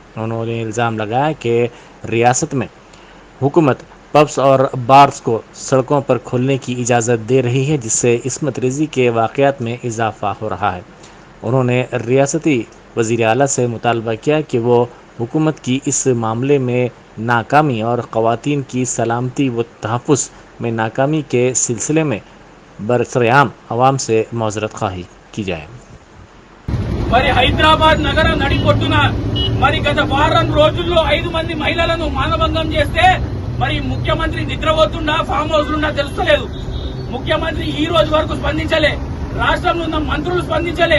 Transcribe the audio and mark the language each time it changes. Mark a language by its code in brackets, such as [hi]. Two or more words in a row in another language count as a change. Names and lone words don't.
[ur] انہوں نے الزام لگایا کہ ریاست میں حکومت پبس اور بارز کو سڑکوں پر کھولنے کی اجازت دے رہی ہے، جس سے عصمت ریزی کے واقعات میں اضافہ ہو رہا ہے۔ انہوں نے ریاستی وزیر اعلیٰ سے مطالبہ کیا کہ وہ حکومت کی اس معاملے میں ناکامی اور خواتین کی سلامتی و تحفظ میں ناکامی کے سلسلے میں برسرعام عوام سے معذرت خواہی کی جائے۔ [te] మరి హైదరాబాద్ నగర నడిపొట్టున మరి గత వారం రోజుల్లో 5 మంది మహిళలను మానభంగం చేస్తే మరి ముఖ్యమంత్రి నిద్రపోతుండా [en] farm house [te] ఉండా తెలుస్తలేదు। ముఖ్యమంత్రి ఈ రోజు వరకు స్పందించలే, రాష్ట్రంలో ఉన్న మంత్రులు స్పందించలే।